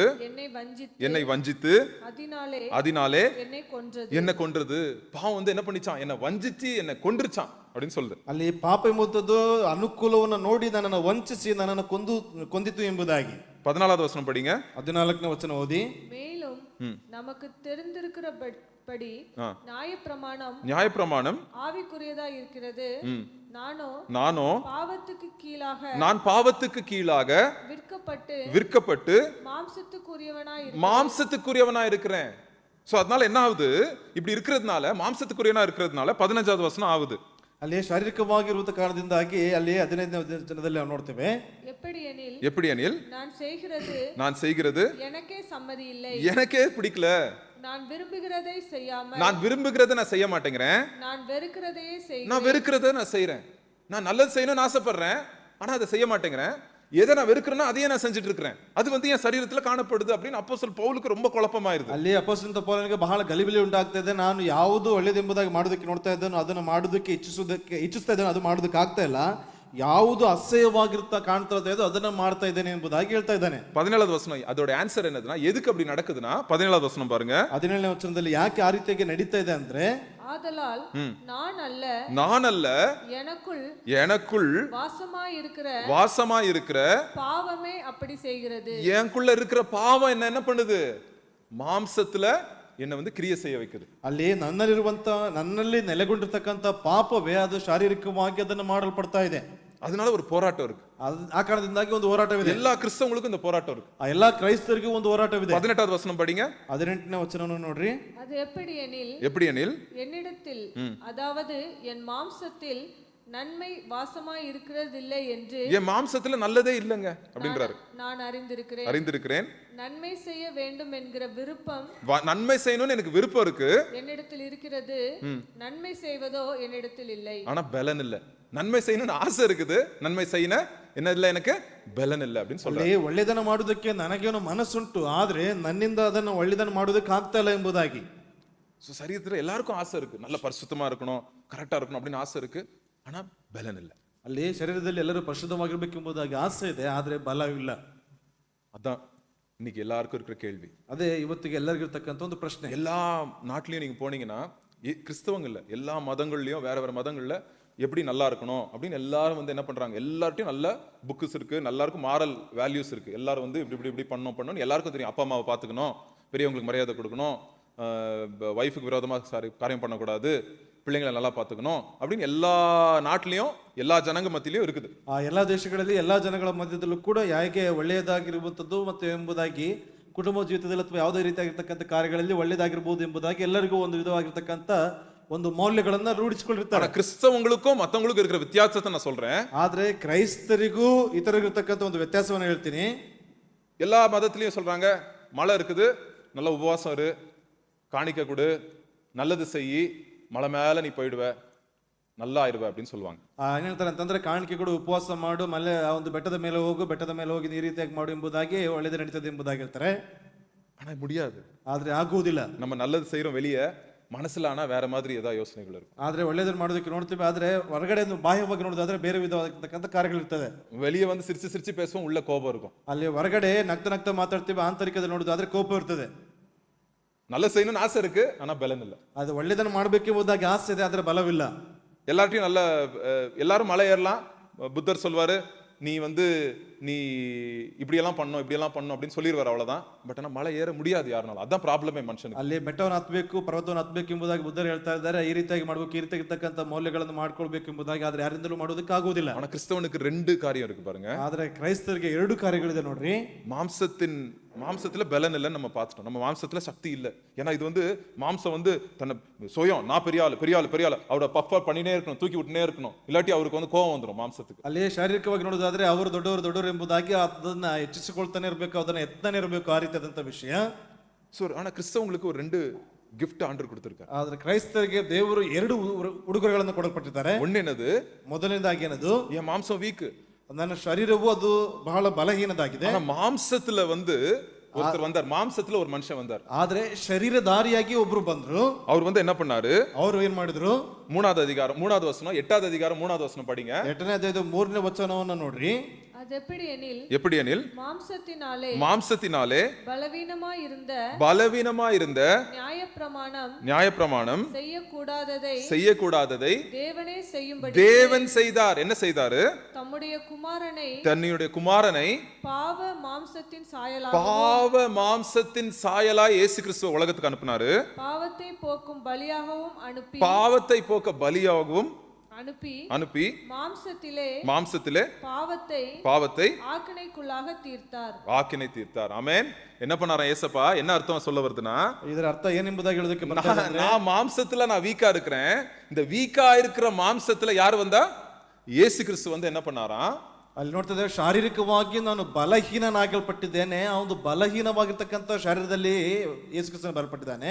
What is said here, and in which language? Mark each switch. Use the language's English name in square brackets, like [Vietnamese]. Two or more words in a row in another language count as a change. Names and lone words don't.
[Tamil] என்னை வஞ்சித்து அதனாலே என்னை கொன்றது. பாவம் என்ன பண்ணிச்சான்? என்னை வஞ்சிச்சு என்னை கொன்றுச்சான் அப்படின்னு சொல்லுது. [Kannada] ಅಲ್ಲಿ ಪಾಪ ಎಂಬುದು ಅನುಕೂಲವನ್ನು ನೋಡಿ ನನ್ನನ್ನು ವಂಚಿಸಿ ನನ್ನನ್ನು ಕೊಂದಿತು ಎಂಬುದಾಗಿ. [Tamil] 14வது வசனம் படிங்க. [Kannada] 14ನೇ ವಚನ ಓದಿ. [Tamil] மேலும் நமக்கு தெரிந்திருக்கிறபடி நியாயப்பிரமாணம் ஆவிக்குரியதா இருக்கிறது, நானோ நான் பாவத்துக்கு கீழாக விற்கப்பட்டு மாம்சத்துக்குரியவனா இருக்கிறேன். சோ அதனால என்ன ஆகுது? இப்படி இருக்கிறதுனால, மாம்சத்துக்குரியவனா இருக்கிறதுனால 15வது வசனம் ஆகுது. [Kannada] ಅಲ್ಲಿ ಶಾರೀರಿಕವಾಗಿರುವ ಕಾರಣದಿಂದಾಗಿ ಅಲ್ಲಿ 15ನೇ ವಚನದಲ್ಲಿ ನಾವು ನೋಡ್ತೇವೆ, [Tamil] எப்படி எனில் நான் செய்கிறது எனக்கே பிடிக்கல, நான் விரும்புகிறதை நான் செய்ய மாட்டேங்கிறேன், நான் வெறுக்கிறதை நான் செய்யறேன். நான் நல்லது செய்யணும்னு ஆசைப்படுறேன், ஆனா அதை செய்ய மாட்டேங்கிறேன். எதை நான் வெறுக்கிறேன்னா அதையே நான் செஞ்சுட்டு இருக்கிறேன், அது என் சரீரத்துல காணப்படுது அப்படின்னு அப்போஸ்தலன் ಪೌಲಕ್ಕೆ ரொம்ப குழப்பமாயிருது. [Kannada] ಅಲ್ಲಿ ಅಪೊಸ್ತಲ ಪೌಲನಿಗೆ ಬಹಳ ಗಲಿಬಿಲಿ ಉಂಟಾಗ್ತಾ ಇದೆ. ನಾನು ಯಾವುದು ಒಳ್ಳೆಯದೆಂಬುದಾಗಿ ಮಾಡೋದಕ್ಕೆ ನೋಡ್ತಾ ಇದ್ದೇನೋ, ಅದನ್ನು ಮಾಡೋದಕ್ಕೆ ಇಚ್ಛಿಸ್ತಾ ಇದ್ದೇನೆ, ಅದು ಮಾಡೋದಕ್ಕೆ ಆಗ್ತಾ ಇಲ್ಲ. ಯಾವುದು ಅಸಹ್ಯವಾಗಿರುತ್ತಾ ಕಾಣ್ತಾ ಇದೆ ಅದನ್ನ ಮಾಡ್ತಾ ಇದ್ದೇನೆ ಎಂಬುದಾಗಿ ಹೇಳ್ತಾ ಇದ್ದಾನೆ. [Tamil] 17வது வசனம் அதோட ஆன்சர் என்னதுன்னா, எதுக்கு அப்படி நடக்குதுன்னா 17வது வசனம் பாருங்க. [Kannada] 17ನೇ ವಚನದಲ್ಲಿ ಯಾಕೆ ಆ ರೀತಿಯಾಗಿ ನಡೀತಾ ಇದೆ ಅಂದ್ರೆ, [Tamil] ஆதலால் நான் அல்ல எனக்குள் வாசமாய் இருக்கிற பாவமே அப்படி செய்கிறது. எனக்குள்ள இருக்கிற பாவம் என்ன பண்ணுது? மாம்சத்துல என்ன கிரியை செய்ய வைக்குது. [Kannada] ಅಲ್ಲಿ ನನ್ನಲ್ಲಿ ನೆಲೆಗೊಂಡಿರ್ತಕ್ಕಂಥ ಪಾಪವೇ ಅದು ಶಾರೀರಿಕವಾಗಿ ಅದನ್ನು ಮಾಡಲ್ಪಡ್ತಾ ಇದೆ. [Tamil] அதனால ஒரு போராட்டம் இருக்கு. [Kannada] ಆ ಕಾರಣದಿಂದಾಗಿ ಒಂದು ಹೋರಾಟವಿದೆ. [Tamil] எல்லா கிறிஸ்தவங்களுக்கும் இந்த போராட்டம் இருக்கு. [Kannada] ಆ ಎಲ್ಲಾ ಕ್ರೈಸ್ತರಿಗೂ ಒಂದು ಹೋರಾಟವಿದೆ. [Tamil] 18வது வசனம் படிங்க. [Kannada] 18ನೇ ವಚನವನ್ನು ನೋಡ್ರಿ. [Tamil] அது எப்படி எனில் என்னிடத்தில் அதாவது என் மாம்சத்தில் நன்மை வாசமாய் இருக்கிறதில்லை என்று என் மாம்சத்துல நல்லதே இல்லங்க அப்படின்றாரு. நான் அறிந்திருக்கிறேன் நன்மை செய்ய வேண்டும் என்கிற விருப்பம் நன்மை செய்யணும்னு எனக்கு விருப்பம் இருக்கு என்னிடத்தில் இருக்கிறது, நன்மை செய்வதோ என்னிடத்தில் இல்லை. ஆனா பலன் இல்ல. நன்மை செய்யணும்னு ஆசை இருக்குது, நன்மை செய்யணும் என்ன ಇಲ್ಲ எனக்கு பலன் இல்ல அப்படின்னு சொல்றாரு. [Kannada] ಒಳ್ಳೆಯದನ್ನು ಮಾಡುವುದಕ್ಕೆ ನನಗೇನೋ ಮನಸ್ಸುಂಟು, ಆದ್ರೆ ನನ್ನಿಂದ ಅದನ್ನು ಒಳ್ಳೆಯದನ್ನು ಮಾಡುವುದಕ್ಕೆ ಆಗ್ತಾ ಇಲ್ಲ ಎಂಬುದಾಗಿ. [Tamil] சரீரத்துல எல்லாருக்கும் ஆசை இருக்கு, நல்ல பரிசுத்தமா இருக்கணும், கரெக்டா இருக்கணும் அப்படின்னு ஆசை இருக்கு. ஆனா பலன் இல்ல. [Kannada] ಅಲ್ಲಿ ಶರೀರದಲ್ಲಿ ಎಲ್ಲರೂ ಪರಿಶುದ್ಧವಾಗಿರ್ಬೇಕೆಂಬುದಾಗಿ ಆಸೆ ಇದೆ, ಆದ್ರೆ ಬಲವಿಲ್ಲ. [Tamil] அதான் இன்னைக்கு எல்லாருக்கும் இருக்கிற கேள்வி. [Kannada] ಅದೇ ಇವತ್ತಿಗೆ ಎಲ್ಲರಿಗೂ ಇರ್ತಕ್ಕಂಥ ಒಂದು ಪ್ರಶ್ನೆ. [Tamil] எல்லா நாட்டிலையும் நீங்க போனீங்கன்னா கிறிஸ்தவங்கள்ல எல்லா மதங்கள்லயும் வேற வேற மதங்கள்ல எப்படி நல்லா இருக்கணும் அப்படின்னு எல்லாரும் வந்து என்ன பண்றாங்க, எல்லார்ட்டையும் நல்ல புக்ஸ் இருக்கு, எல்லாருக்கும் [English] moral values [Tamil] இருக்கு. எல்லாரும் வந்து இப்படி இப்படி இப்படி பண்ணணும் எல்லாருக்கும் தெரியும். அப்பா அம்மாவை பார்த்துக்கணும், பெரியவங்களுக்கு மரியாதை கொடுக்கணும், ஒய்ஃபுக்கு விரோதமா காரியம் பண்ணக்கூடாது, பிள்ளைங்களை நல்லா பார்த்துக்கணும் அப்படின்னு எல்லா நாட்டிலையும் எல்லா ஜனங்க மத்தியிலையும் இருக்குது. [Kannada] ಆ ಎಲ್ಲಾ ದೇಶಗಳಲ್ಲಿ ಎಲ್ಲಾ ಜನಗಳ ಮಧ್ಯದಲ್ಲೂ ಕೂಡ ಯಾಕೆ ಒಳ್ಳೆಯದಾಗಿರುವಂಥದ್ದು ಮತ್ತು ಎಂಬುದಾಗಿ ಕುಟುಂಬ ಜೀವಿತದಲ್ಲಿ ಅಥವಾ ಯಾವುದೇ ರೀತಿಯಾಗಿರ್ತಕ್ಕಂಥ ಕಾರ್ಯಗಳಲ್ಲಿ ಒಳ್ಳೆಯದಾಗಿರ್ಬೋದು ಎಂಬುದಾಗಿ ಎಲ್ಲರಿಗೂ ಒಂದು ವಿಧವಾಗಿರ್ತಕ್ಕಂಥ ಒಂದು ಮೌಲ್ಯಗಳನ್ನ ರೂಢಿಸಿಕೊಂಡಿರ್ತಾರೆ. [Tamil] கிறிஸ்தவங்களுக்கும் மத்தவங்களுக்கும் இருக்கிற வித்தியாசத்தை நான் சொல்றேன். [Kannada] ಆದ್ರೆ ಕ್ರೈಸ್ತರಿಗೂ ಇತರರಿಗಿರ್ತಕ್ಕಂಥ ಒಂದು ವ್ಯತ್ಯಾಸವನ್ನು ಹೇಳ್ತೀನಿ. [Tamil] எல்லா மதத்திலையும் சொல்றாங்க, மழை இருக்குது நல்ல உபவாசம் இரு, காணிக்க கொடு, நல்லது செய், மலை மேல நீ போயிடுவ, நல்லா ஆயிருவ அப்படின்னு சொல்லுவாங்க. [Kannada] ಏನ್ ಹೇಳ್ತಾರೆ ಅಂತಂದ್ರೆ ಕಾಣಿಕೆ ಕೊಡು, ಉಪವಾಸ ಮಾಡು, ಮಲೆ ಒಂದು ಬೆಟ್ಟದ ಮೇಲೆ ಹೋಗು, ಬೆಟ್ಟದ ಮೇಲೆ ಹೋಗಿ ಈ ರೀತಿಯಾಗಿ ಮಾಡು ಎಂಬುದಾಗಿ ಒಳ್ಳೆಯದು ನಡೀತದೆ ಎಂಬುದಾಗಿ ಹೇಳ್ತಾರೆ. [Tamil] ஆனா முடியாது. [Kannada] ಆದ್ರೆ ಆಗುವುದಿಲ್ಲ. [Tamil] நம்ம நல்லது செய்யறோம் வெளியே, மனசுல ஆனா வேற மாதிரி ஏதாவது யோசனைகள் இருக்கும். [Kannada] ಆದ್ರೆ ಒಳ್ಳೆಯದನ್ನು ಮಾಡೋದಕ್ಕೆ ನೋಡ್ತೀವಿ, ಆದ್ರೆ ಹೊರಗಡೆ ಬಾಹ್ಯವಾಗಿ ನೋಡೋದಾದ್ರೆ ಬೇರೆ ವಿಧವಾಗಿರ್ತಕ್ಕಂಥ ಕಾರ್ಯಗಳಿರ್ತದೆ. [Tamil] வெளியே வந்து சிரிச்சு சிரிச்சு பேசுவோம், உள்ள கோபம் இருக்கும். [Kannada] ಅಲ್ಲಿ ಹೊರಗಡೆ ನಗ್ತಾ ನಗ್ತಾ ಮಾತಾಡ್ತೀವಿ, ಆಂತರಿಕದಲ್ಲಿ ನೋಡೋದಾದ್ರೆ ಕೋಪ ಇರ್ತದೆ. [Tamil] நல்ல செய்யணும்னு ஆசை இருக்கு, ஆனா பலன் இல்ல. [Kannada] ಅದು ಒಳ್ಳೆಯದನ್ನು ಮಾಡಬೇಕೆಂಬುದಾಗಿ ಆಸೆ ಇದೆ, ಆದ್ರೆ ಬಲವಿಲ್ಲ. [Tamil] எல்லார்ட்டையும் நல்ல எல்லாரும் மலை ஏறலாம். புத்தர் சொல்வாரு, நீ வந்து நீ இப்படியெல்லாம் பண்ணணும் இப்படியெல்லாம் பண்ணணும் அப்படின்னு சொல்லிடுவார், அவ்வளவுதான். பட் ஆனா மலை ஏற முடியாது யாருனாலும். அதான் ப்ராப்ளமே மனுஷனுக்கு. [Kannada] ಅಲ್ಲಿ ಬೆಟ್ಟವನ್ನು ಹತ್ತಬೇಕು, ಪರ್ವತವನ್ನು ಹತ್ತಬೇಕು ಎಂಬುದಾಗಿ ಬುದ್ಧರು ಹೇಳ್ತಾ ಇದ್ದಾರೆ. ಈ ರೀತಿಯಾಗಿ ಮಾಡಬೇಕು, ಈ ರೀತಿಯಾಗಿರ್ತಕ್ಕಂಥ ಮೌಲ್ಯಗಳನ್ನು ಮಾಡ್ಕೊಳ್ಬೇಕು ಎಂಬುದಾಗಿ, ಆದ್ರೆ ಯಾರಿಂದಲೂ ಮಾಡೋದಕ್ಕೆ ಆಗುವುದಿಲ್ಲ. [Tamil] ஆனா கிறிஸ்தவனுக்கு ரெண்டு காரியம் இருக்கு பாருங்க. [Kannada] ಆದ್ರೆ ಕ್ರೈಸ್ತರಿಗೆ ಎರಡು ಕಾರ್ಯಗಳಿದೆ ನೋಡ್ರಿ. [Tamil] மாம்சத்துல பலன் இல்லைன்னு நம்ம பார்த்துட்டோம். நம்ம மாம்சத்துல சக்தி இல்லை. ஏன்னா இது வந்து மாம்சம் வந்து தன்னை சுயம், நான் பெரிய ஆளு பெரிய ஆளு பெரிய ஆளு அவரோட பஃபர் பண்ணினே இருக்கணும், தூக்கி விட்டுனே இருக்கணும், இல்லாட்டி அவருக்கு வந்து கோவம் வந்துடும் மாம்சத்துக்கு. [Kannada] ಅಲ್ಲಿ ಶಾರೀರಿಕವಾಗಿ ನೋಡೋದಾದ್ರೆ ಅವರು ದೊಡ್ಡವರು ಎಂಬುದಾಗಿ ಅದನ್ನ ಹೆಚ್ಚಿಸಿಕೊಳ್ತಾನೆ ಇರಬೇಕು, ಅದನ್ನ ಎತ್ತಾನೆ ಇರಬೇಕು, ಆ ರೀತಿಯಾದಂತ ವಿಷಯ. [Tamil] ஆனா கிறிஸ்தவங்களுக்கு ஒரு ரெண்டு கிஃப்ட் ஆண்டவர் கொடுத்திருக்காரு. [Kannada] ಆದ್ರೆ ಕ್ರೈಸ್ತರಿಗೆ ದೇವರು ಎರಡು ಉಡುಗೊರೆಗಳನ್ನು ಕೊಡಲ್ಪಟ್ಟಿದ್ದಾರೆ. [Tamil] ஒண்ணேனது, [Kannada] ಮೊದಲನೇದಾಗಿ ಏನದು, [Tamil] என் மாம்சம் வீக், [Kannada] ನನ್ನ ಶರೀರವು ಅದು ಬಹಳ ಬಲಹೀನದಾಗಿದೆ. [Tamil] ஆனா மாம்சத்துல வந்து ஒருத்தர் வந்தார், மாம்சத்துல ஒரு மனுஷன் வந்தார். [Kannada] ಆದ್ರೆ ಶರೀರಧಾರಿಯಾಗಿ ಒಬ್ರು ಬಂದ್ರು. [Tamil] அவர் வந்து என்ன பண்ணாரு, [Kannada] ಅವರು ಏನ್ ಮಾಡಿದ್ರು, [Tamil] 3வது அதிகாரம் 3வது வசனம், 8வது அதிகாரம் 3வது வசனம் படிங்க. [Kannada] 8ನೇ ಅಧ್ಯಾಯದ 3ನೇ ವಚನವನ್ನ ನೋಡ್ರಿ. [Tamil] அது எப்படி எனில் மாம்சத்தினாலே பலவீனமாய் இருந்த நியாயப்பிரமாணம் செய்யக்கூடாததை தேவன் செய்தார். என்ன செய்தாரு, தன்னுடைய குமாரனை பாவ மாம்சத்தின் சாயலாய் இயேசு கிறிஸ்துவ உலகத்துக்கு அனுப்பினாரு. பாவத்தை போக்க பலியாகவும் அனுப்பி மாம்சத்திலே பாவத்தை ஆக்கினை தீர்த்தார். ஆமென். என்ன பண்ணாராம் ஏசப்பா? என்ன அர்த்தம் சொல்ல வருதுன்னா, [Kannada] ಇದರ ಅರ್ಥ ಏನೆಂಬುದಾಗಿ ಹೇಳೋದಕ್ಕೆ [Tamil] நான் மாம்சத்துல நான் வீக்கா இருக்கிறேன். இந்த வீக்கா இருக்கிற மாம்சத்துல யார் வந்தா, இயேசு கிறிஸ்து வந்து என்ன பண்ணாராம், [Kannada] ಅಲ್ಲಿ ನೋಡ್ತಾ ಇದ್ದೇವೆ, ಶಾರೀರಿಕವಾಗಿ ನಾನು ಬಲಹೀನನಾಗಲ್ಪಟ್ಟಿದ್ದೇನೆ, ಅವನು ಬಲಹೀನವಾಗಿರ್ತಕ್ಕಂಥ ಶರೀರದಲ್ಲಿ ಯೇಸು ಕ್ರಿಸ್ತನು ಬರಲ್ಪಟ್ಟಿದ್ದಾನೆ.